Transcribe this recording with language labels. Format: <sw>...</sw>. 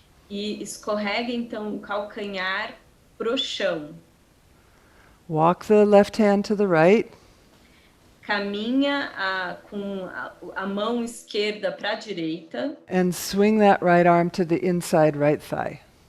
<pt>E escorrega então o calcanhar pro chão.</pt> <en>Walk the left hand to the right.</en> <pt>Caminha com a mão esquerda para a direita.</pt> <en>And swing that right arm to the inside right thigh.</en>